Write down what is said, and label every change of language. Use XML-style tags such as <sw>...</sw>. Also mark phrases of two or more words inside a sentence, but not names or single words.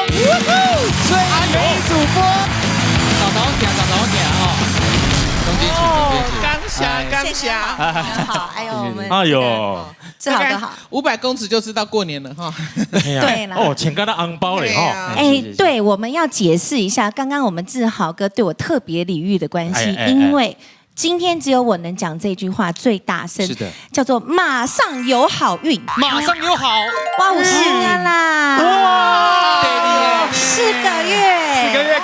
<zh>最美主播，早剛下，好，哎呦，我們哎呦，志豪哥好，500公尺就知道過年了哈。對了，哦，钱干的紅包嘞哈。对，我們要解釋一下，剛剛我們志豪哥對我特別禮遇的關係，因為今天只有我能講這句話最大聲，是的，叫做馬上有好運，馬上有好，哇，5年啦，哇，4個月，</zh>